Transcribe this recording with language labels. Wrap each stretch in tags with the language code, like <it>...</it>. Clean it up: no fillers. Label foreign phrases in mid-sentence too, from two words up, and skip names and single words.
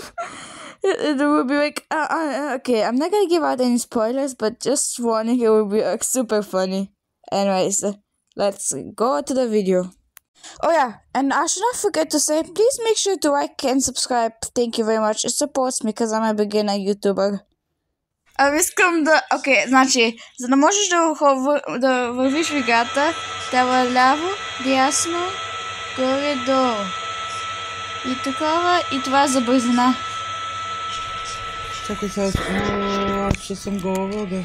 <en>It will be okay, I'm not gonna give out any spoilers, but just warning, it will be super funny. Anyways, let's go to the video. Oh yeah, and I should not forget to say, please make sure to like and subscribe. Thank you very much. It supports me because I'm a beginner YouTuber.</en> <bg>Искам да... Окей, значи, за да можеш да вървиш в играта, трябва ляво, дясно, горе, долу. И такова, и това е за бързина. Чакай сега, аз ще съм голова, да.</bg>